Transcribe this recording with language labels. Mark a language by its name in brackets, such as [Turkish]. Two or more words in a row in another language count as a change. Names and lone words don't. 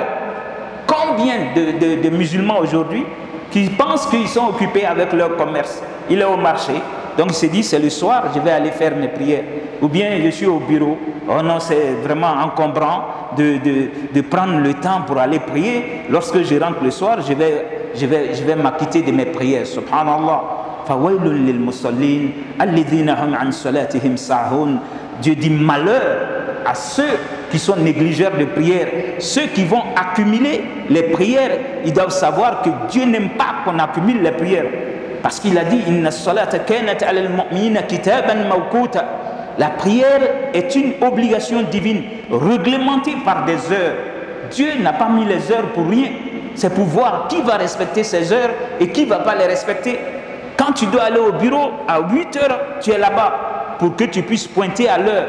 [French] Combien de musulmans aujourd'hui qui pensent qu'ils sont occupés avec leur commerce? Il est au marché, donc il se dit c'est le soir, je vais aller faire mes prières. Ou bien je suis au bureau, oh non, c'est vraiment encombrant de prendre le temps pour aller prier. Lorsque je rentre le soir, je vais m'acquitter de mes prières. Subhanallah. [Arabic] فويل للمصلين الذين هم عن صلاتهم ساهون. [French] Dieu dit malheur à ceux qui sont négligeurs de prière, ceux qui vont accumuler les prières. Ils doivent savoir que Dieu n'aime pas qu'on accumule les prières, parce qu'il a dit [Arabic] إن الصلاة كانت على المؤمنين كتابا موقوتا. [French] La prière est une obligation divine réglementée par des heures. Dieu n'a pas mis les heures pour rien. C'est pour voir qui va respecter ces heures et qui ne va pas les respecter. Quand tu dois aller au bureau à 8 heures, tu es là-bas pour que tu puisses pointer à l'heure.